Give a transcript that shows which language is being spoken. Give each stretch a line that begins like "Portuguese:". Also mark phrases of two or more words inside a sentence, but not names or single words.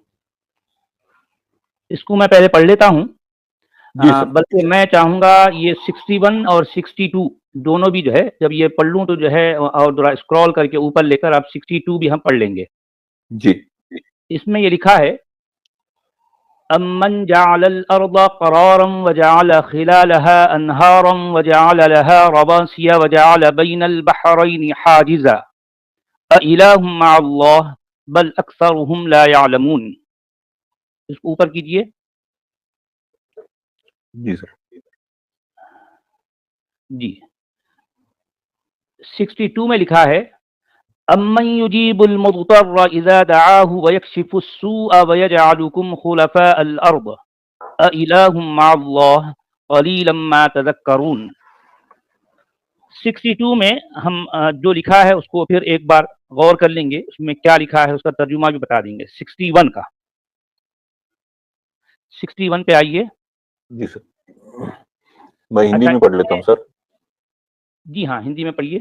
Hindi: इसको मैं पहले पढ़ लेता हूँ, बल्कि मैं चाहूँगा ये 61 और 62 दोनों भी जो है जब ये पढ़ लूँ तो जो है और थोड़ा स्क्रॉल करके ऊपर लेकर आप 62 भी हम पढ़ लेंगे जी। इसमें ये लिखा है,
Arabic: أمن جعل الأرض قرارا وجعل خلالها أنهارا وجعل لها رواسي وجعل بين البحرين حاجزا أإله مع الله بل أكثرهم لا يعلمون.
Hindi: इसको ऊपर कीजिए। जी सर। जी 62 में लिखा है,
Arabic: أمن يجيب المضطر إذا دعاه ويكشف السوء ويجعلكم خلفاء الأرض أإله مع الله قليلا ما تذكرون.
Hindi: 62 में हम जो लिखा है उसको फिर एक बार गौर कर लेंगे, उसमें क्या लिखा है उसका तर्जुमा भी बता देंगे। 61 का 61 पे आइए। जी सर, मैं हिंदी में पढ़ लेता हूँ सर। जी हाँ, हिंदी में पढ़िए।